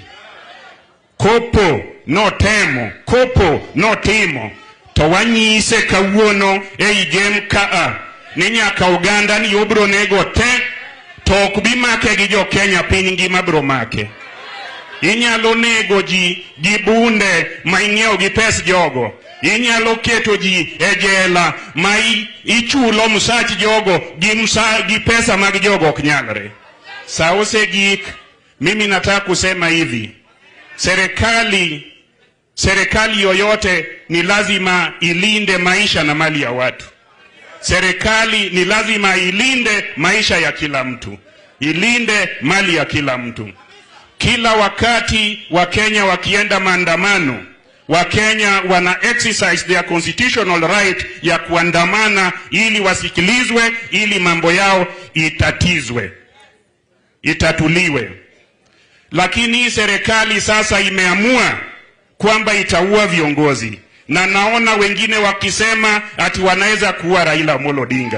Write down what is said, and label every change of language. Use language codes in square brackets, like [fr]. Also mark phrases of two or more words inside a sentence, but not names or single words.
[luo] Kopo notemo, kopo notimo, to wanyise kawuono ei game kaa ni nyaka Uganda ni obro nego te to ok bi make gi jo Kenya piny ngima bro make. Inyalo nego ji gi bunde ma ing'iewo gi pes jogo. Inyalo keto ji e jela ma ichulo msach jogo gi pesa mag jogo ok nyalre. Saose gik, [sw] mimi nataka kusema hivi. Serikali yoyote ni lazima ilinde maisha na mali ya watu. Serikali ni lazima ilinde maisha ya kila mtu. Ilinde mali ya kila mtu. Kila wakati Wakenya wakienda maandamano, Wakenya wana [en] exercise their constitutional right [sw] ya kuandamana ili wasikilizwe, ili mambo yao itatuliwe. Lakini serikali sasa imeamua kwamba itaua viongozi. Na naona wengine wakisema ati wanaweza kuua Raila Amolo Odinga.